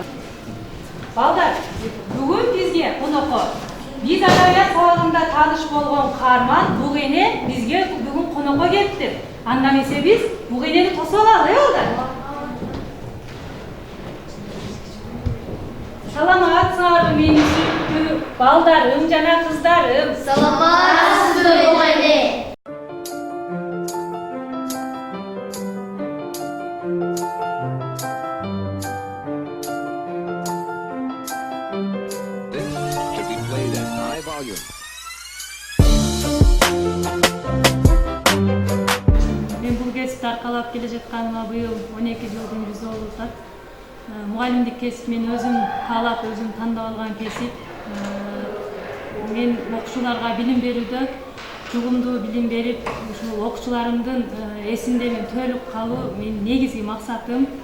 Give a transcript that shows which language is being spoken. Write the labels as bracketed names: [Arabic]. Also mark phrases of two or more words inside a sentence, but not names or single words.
[Kyrgyz] Балдар, бүгүн бизге конокко биз адабият сабагында тааныш болгон каарман Бугене бизге бүгүн конокко келиптир. Анда эмесе биз Бугенени тосуп алалы, балдар. Саламатсыңарбы менин сүйүктүү балдарым жана кыздарым. Саламатсызбы Бугене? [English] This should be played at high volume. [Kyrgyz] Мен бул кесипти аркалап келе жатканыма быйыл 12 жылдын жүзү болуп атат. Мугалимдик кесип мен өзүм каалап, өзүм тандап алган кесип. Мен окуучуларга билим берүүдө жугумдуу билим берип, ушул окуучуларымдын эсинде мен төлүп калуу менин негизги максатым.